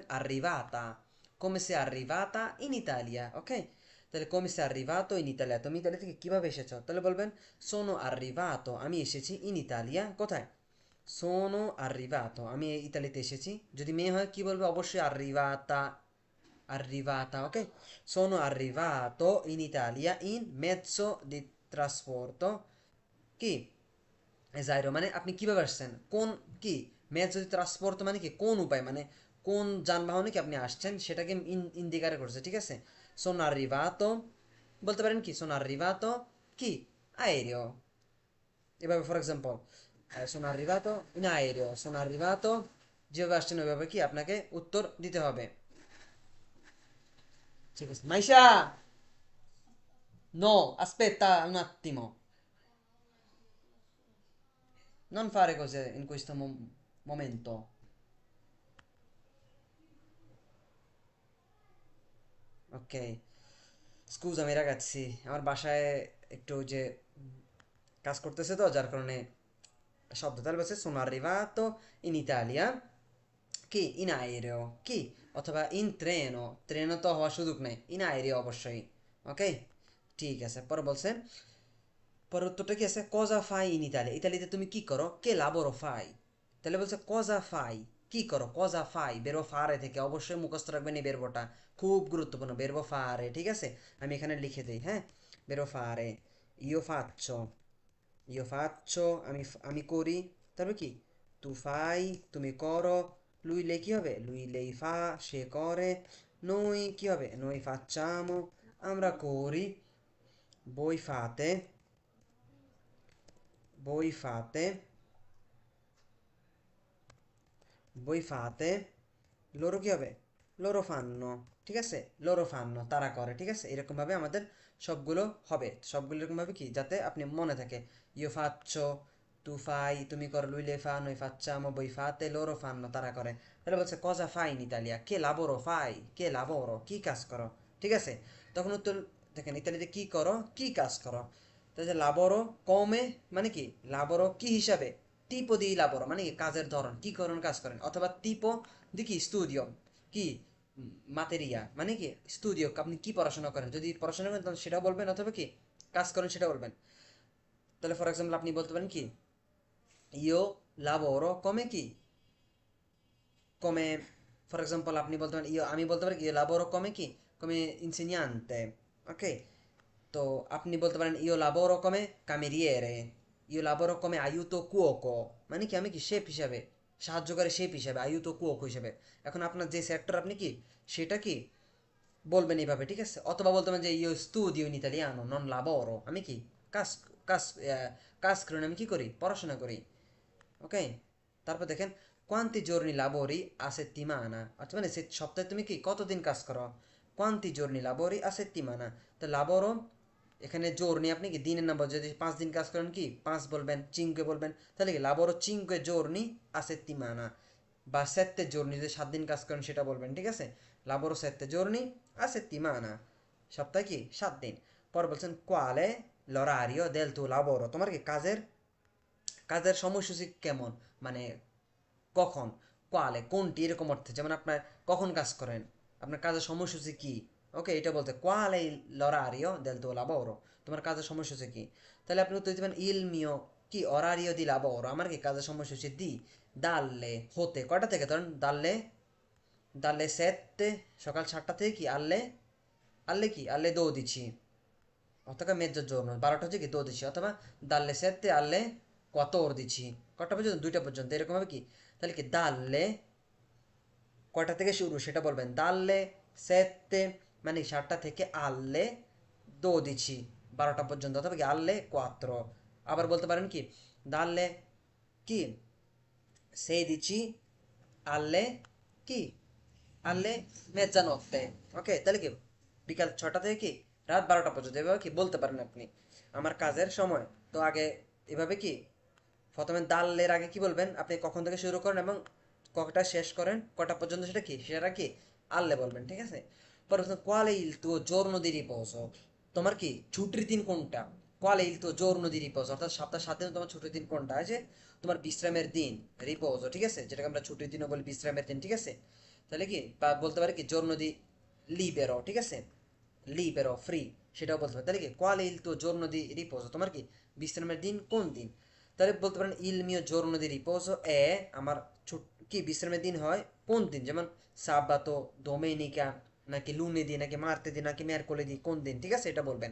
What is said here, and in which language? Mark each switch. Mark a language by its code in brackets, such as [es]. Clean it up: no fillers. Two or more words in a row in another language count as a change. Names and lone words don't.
[it] arrivata, come sei arrivata in Italia. [bn] ওকে, তাহলে [it] come sei arrivato in Italia, [bn] তুমি ইতালি থেকে কিভাবে এসেছো? তাহলে বলবেন [it] sono arrivato, [bn] আমি এসেছি [it] in Italia, [bn] কোথায়? [it] sono arrivato, [bn] আমি ইতালিতে এসেছি। যদি মেয়ে হয় কি বলবে? অবশ্যই [it] arrivata, arrivata, [bn] ok? [it] Sono arrivato in Italia in mezzo di trasporto, [bn] কি এজাইরো মানে আপনি কিভাবে আসছেন, কোন কি [it] mezzo di trasporto [bn] মানে কি কোন উপায়, মানে কোন যানবাহনে কি আপনি আসছেন সেটাকে ইন্ডিকারে করছে, ঠিক আছে। [it] sono arrivato, [bn] বলতে পারেন কি [it] sono arrivato [bn] কি aereo, এভাবে [en] for example [it] sono arrivato in aereo, sono arrivato, [bn] যেভাবে আসছেন ওইভাবে কি আপনাকে উত্তর দিতে হবে, ঠিক আছে। মাইশা, [it] no, aspetta un attimo, non fare cose in questo momento. Ok, scusami ragazzi, [bn] আমার বাসায় একটু যে কাজ করতেছে তো যার কারণে শব্দ। তাহলে বলছে [it] sono arrivato in Italia [bn] কি [it] in aereo, [bn] কি অথবা [it] in treno, [bn] ট্রেনও তো হওয়ার সুযোগ নেই, [it] in aereo অবশ্যই। [bn] ওকে, ঠিক আছে। পরে বলছে, পরের উত্তরটা কি আছে? [it] cosa fai in Italia, [bn] ইতালিতে তুমি কি করো? কে [it] lavoro fai, [bn] তাহলে বলছে [it] cosa fai, [bn] কি করো, [it] cosa fai, verbo fare [bn] থেকে, অবশ্যই মুখস্থ রাখবেন এই বেরবোটা, খুব গুরুত্বপূর্ণ, [it] verbo fare, [bn] ঠিক আছে। আমি এখানে লিখে দিই, হ্যাঁ, [it] verbo fare, io faccio, io faccio, [bn] আমি করি, তারপর কি [it] tu fai, [bn] তুমি করো, [it] lui lei [bn] কি হবে? [it] lui lei fa, [bn] সে করে, noi কি হবে? [it] noi facciamo, [bn] আমরা করি, [it] voi fate, voi fate, voi fate, loro কি হবে? loro fanno, [bn] ঠিক আছে, [it] loro fanno, [bn] তারা করে, ঠিক আছে। এরকমভাবে আমাদের সবগুলো হবে, সবগুলো এরকমভাবে কি যাতে আপনি মনে থাকে, [it] io faccio, tu fai, [bn] তুমি করো, [it] lui le fa, noi facciamo, voi fate, loro fanno, [bn] তারা করে। তাহলে বলছে [it] cosa fai in Italia, che lavoro fai, che lavoro, [bn] কি কাজ করো, ঠিক আছে। তখন উত্তর দেখেন, ইতালিতে কি করো, কি কাজ করো। তাহলে [it] lavoro come [bn] মানে কি, লাবোরো কি হিসাবে, [it] tipo di lavoro [bn] মানে কি কাজের ধরন, কি করেন কাজ করেন, অথবা [it] tipo di [bn] কি স্টুডিও, কি মাতেরিয়া মানে কি স্টুডিও, আপনি কি পড়াশোনা করেন, যদি পড়াশোনা করেন তাহলে সেটাও বলবেন, অথবা কি কাজ করেন সেটা বলবেন। তাহলে [en] for example [bn] আপনি বলতে পারেন কি [it] io lavoro come [bn] কি, come, [en] for example [bn] আপনি বলতে পারেন আমি বলতে পারি [it] io lavoro come [bn] কি, [it] come insegnante, [bn] ওকে। তো আপনি বলতে পারেন [it] io lavoro come cameriere, io lavoro come aiuto cuoco, [bn] মানে কি আমি কি শেফ হিসাবে, সাহায্যকারী শেফ হিসাবে, [it] aiuto cuoco হিসাবে। [bn] এখন আপনার যে সেক্টর আপনি কি সেটা কি বলবেন এইভাবে, ঠিক আছে। অথবা বলতে পারেন যে [it] io studio in italiano non lavoro, [bn] আমি কি কাজ কাজ কাজ করি না, আমি কি করি পড়াশোনা করি। [it] ওকে, [bn] তারপর দেখেন [it] quanti giorni lavori a settimana, [bn] অর্থাৎ মানে সপ্তাহে তুমি কি কতদিন কাজ করো, [it] quanti giorni lavori a settimana, [bn] তো lavoro এখানে giorni আপনি কি দিনের নাম্বার, যদি 5 দিন কাজ করেন কি 5 বলবেন, cinque বলবেন, তাহলে কি [it] lavoro 5 giorni a settimana, [bn] বা 7 giorni যদি 7 দিন কাজ করেন সেটা বলবেন, ঠিক আছে? [it] lavoro 7 giorni a settimana, [bn] সপ্তাহে কি 7 দিন। পর বলছেন [it] quale l'orario del tuo lavoro, [bn] তোমার কি কাজের কাজের সময়সূচি কেমন, মানে কখন, কোয়ালে কোনটি, এরকম অর্থে, যেমন আপনার কখন কাজ করেন, আপনার কাজের সময়সূচি কি। ওকে, এটা বলতে [it] quale l'orario del tuo lavoro, [bn] তোমার কাজের সময়সূচি কি। তাহলে আপনি উত্তর দিবেন [it] il mio [bn] কি [it] orario di lavoro, [bn] আমার কি কাজের সময়সূচি দি dalle হতে কয়টা থেকে, ধরেন dalle dalle 7 সকাল 7টা থেকে কি [it] alle alle [bn] কি alle 12 অথবা mezzogiorno 12টা হচ্ছে কি 12, অথবা [it] dalle 7 alle 14 [bn] কটা পর্যন্ত, 2টা পর্যন্ত, এরকম হবে কি। তাহলে কি dalle কয়টা থেকে শুরু সেটা বলবেন, dalle 7 মানে 7টা থেকে alle 12 12টা পর্যন্ত, অথবা কি alle 4, আবার বলতে পারেন কি dalle কি 16 alle কি [it] alle mezzanotte। [bn] ওকে, তাহলে কি বিকাল 6টা থেকে কি রাত 12টা পর্যন্ত, এভাবে কি বলতে পারেন আপনি আমার কাজের সময়। তো আগে এভাবে কি প্রথমে দালের আগে কি বলবেন, আপনি কখন থেকে শুরু করেন এবং কটা শেষ করেন, কটা পর্যন্ত সেটা কি সেটা কি আল্লে বলবেন, ঠিক আছে? পরে বলছেন [it] quale il tuo giorno di riposo, [bn] তোমার কি ছুটির দিন কোনটা, [it] quale il tuo giorno di riposo, [bn] অর্থাৎ সপ্তাহে 7 দিন তোমার ছুটির দিন কোনটা আছে, তোমার বিশ্রামের দিন রিপোজো, ঠিক আছে, যেটাকে আমরা ছুটির দিনও বলি বিশ্রামের দিন, ঠিক আছে? তাহলে কি বা বলতে পারি কি [it] giorno di libero, [bn] ঠিক আছে, লিবেরো ফ্রি, সেটাও বলতে পারেন। তাহলে কি [it] qual il tuo giorno di riposo, [bn] তোমার কি বিশ্রামের দিন কোন দিন। তাহলে বলতে পারেন [it] il mio giorno di riposo è, [bn] আমার কি বিশ্রামের দিন হয় কোন দিন, যেমন সাবাতো, ডোমেনিকা, নাকি লুনেদি, নাকি মার্তেদি, নাকি মেরকোলেদি, কোন দিন, ঠিক আছে, এটা বলবেন।